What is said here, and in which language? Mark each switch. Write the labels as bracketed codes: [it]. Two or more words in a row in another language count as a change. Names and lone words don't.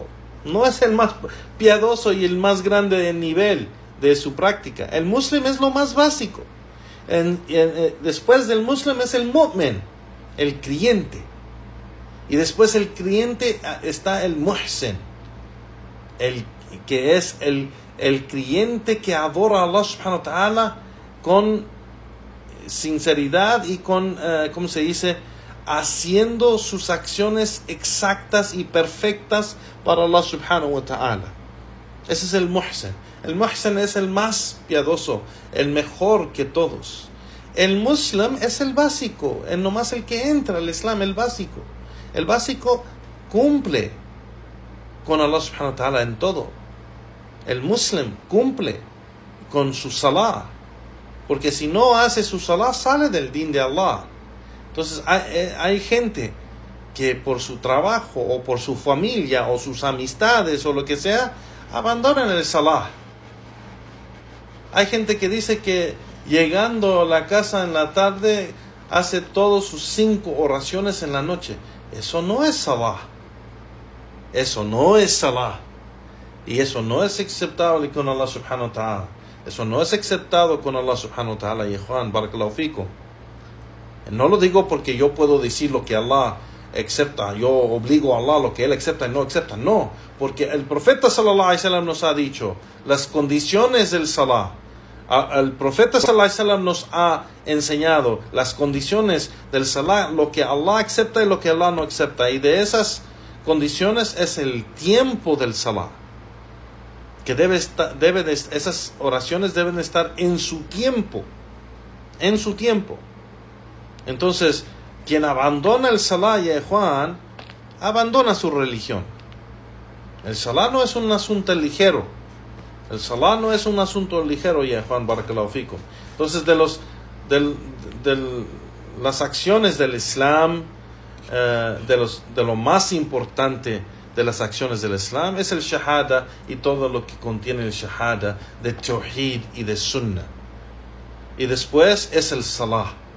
[es] No es el más piadoso y el más grande de nivel de su práctica. El muslim es lo más básico. Después del muslim es el mu'min, el creyente. Y después del creyente está el muhsin, el que es el creyente que adora a Allah [ar] سبحانه وتعالى [es] con sinceridad y con, ¿cómo se dice? Haciendo sus acciones exactas y perfectas para Allah [ar] سبحانه وتعالى. [es] Ese es el muhsin. El muhsin es el más piadoso, el mejor que todos. El muslim es el básico, nomás el que entra al Islam, el básico. El básico cumple con Allah [ar] سبحانه وتعالى [es] en todo. El muslim cumple con su salah, porque si no hace su salah sale del din de Allah. Entonces hay gente que por su trabajo o por su familia o sus amistades o lo que sea, abandonan el salah. Hay gente que dice que llegando a la casa en la tarde hace todas sus 5 oraciones en la noche. Eso no es salah. Eso no es salah. Y eso no es aceptable con Allah [ar] سبحانه وتعالى. [es] Eso no es aceptado con Allah [ar] سبحانه وتعالى. [es] Y Juan, [ar] بارك الله فيكم. [es] No lo digo porque yo puedo decir lo que Allah acepta. Yo obligo a Allah lo que Él acepta y no acepta. No. Porque el profeta [ar] صلى الله عليه وسلم [es] nos ha dicho las condiciones del salah. El profeta [ar] صلى الله عليه وسلم [es] nos ha enseñado las condiciones del salah, lo que Allah acepta y lo que Allah no acepta. Y de esas condiciones es el tiempo del salah. Que esas oraciones deben estar en su tiempo. En su tiempo. Entonces, quien abandona el salah, ya Juan, abandona su religión. El salah no es un asunto ligero. El salah no es un asunto ligero, ya Juan, [ar] بارك الله فيكم. [es] Entonces, las acciones del Islam, de lo más importante de las acciones del Islam es el shahada y todo lo que contiene el shahada de tawhid y de sunnah. Y después es el salah.